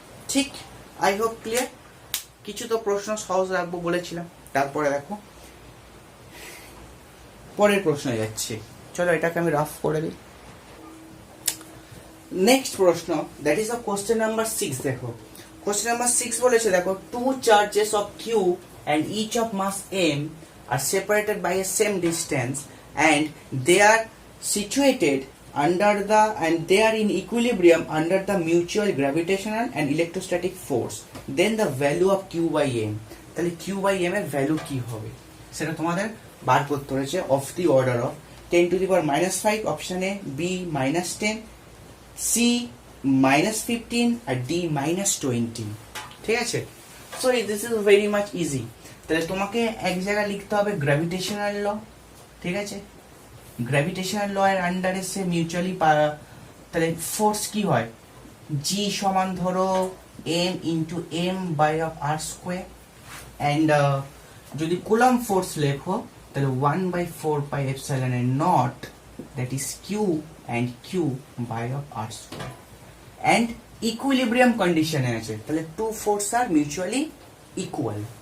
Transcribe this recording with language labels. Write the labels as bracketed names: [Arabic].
[Bangla] ঠিক, [English] I hope clear. [Bangla] কিছু তো প্রশ্ন সহজ রাখবো বলেছিলাম, তারপরে দেখো পরের প্রশ্নে যাচ্ছি। চলো এটাকে আমি রাফ করে দিই। [English] Next প্রশ্ন, that is a question number 6। [Bangla] দেখো কোশ্চেন নাম্বার 6 বলেছে, দেখো [English] two charges of q and each of mass m are separated by a same distance and they are situated under the and they are in equilibrium under the mutual gravitational and electrostatic force, then the value of q by m, [Bangla] তাহলে q by m এর value কি হবে সেটা তোমাদের বার করতে হয়েছে। [English] Of the order of 10 to the power -5 option A, B -10, C -15 আর D -20। [Bangla] ঠিক আছে, [English] So this is very much easy. [Bangla] তাহলে তোমাকে এক জায়গায় লিখতে হবে গ্র্যাভিটেশনাল ল, ঠিক আছে, গ্র্যাভিটেশনাল ল এর আন্ডারে সে মিউচুয়ালি, তাহলে ফোর্স কি হয়, জি সমান ধরো M into M by of আর square, and যদি কুলম্ব ফোর্স লেখো তাহলে 1/4 পাই এপসাইলন এর not, that is Q and Q by of আর square, and equilibrium কন্ডিশনে আছে, তাহলে [English] Two force are mutually equal.